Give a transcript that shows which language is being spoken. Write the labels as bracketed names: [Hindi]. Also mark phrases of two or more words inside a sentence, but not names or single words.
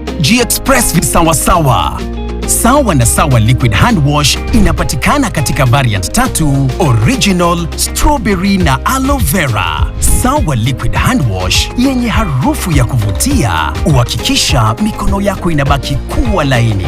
[Swahili] kujiexpress visawasawa. Sawa na Sawa Liquid Hand Wash inapatikana katika variant 3, original, strawberry na aloe vera. Sawa Liquid Hand Wash yenye harufu ya kuvutia, uhakikisha mikono yako inabaki kuwa laini.